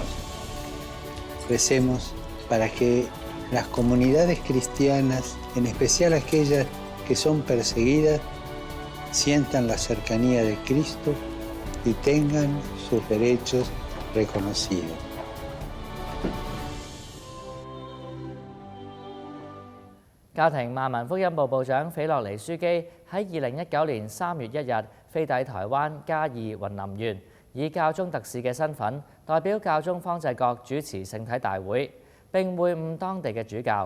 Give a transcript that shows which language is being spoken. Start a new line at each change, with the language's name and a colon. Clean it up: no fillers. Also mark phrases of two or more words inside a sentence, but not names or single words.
Spanish: Recemos para que las comunidades cristianas, en especial aquellas que son perseguidas, sientan la cercanía de Cristo y tengan sus derechos reconocidos.
Cantonese: 教廷萬民福音部部長斐洛尼樞機喺2019年3月1日飛抵台灣嘉義雲林縣，以教宗特使嘅身份代表教宗方濟各主持聖體大會，並會晤當地嘅主教。